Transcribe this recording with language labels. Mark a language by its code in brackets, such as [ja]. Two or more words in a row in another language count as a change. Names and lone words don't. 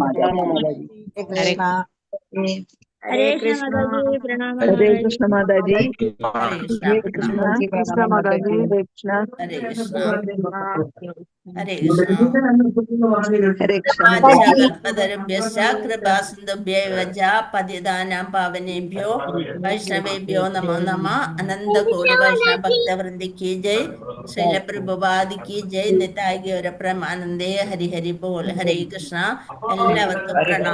[ml] ഹരേ കൃഷ്ണ പ്രണാമം. ഹരേ കൃഷ്ണ മാതാജി. ഹരേ കൃഷ്ണ. ഹരേ കൃഷ്ണ മാതാജി. ഹരേ കൃഷ്ണ. ഹരേ കൃഷ്ണ. ഹരേ ഹരേ കൃഷ്ണ. കൃഷ്ണ. [sa] कृपासिन्धुभ्यैव च पतितानां पावनेभ्यो वैष्णवेभ्यो नमो नमः. [ml] അനന്തകോടി വൈഷ്ണവ ഭക്തവൃന്ദി [hi] की जय. [ml] ശൈലപ്രഭുപാദി [hi] की जय. [ml] നിതായ് ഗൗര പ്രമാനന്ദേ. ഹരി ഹരി ബോൾ. ഹരേ കൃഷ്ണ. എല്ലാവർക്കും പ്രണാമം.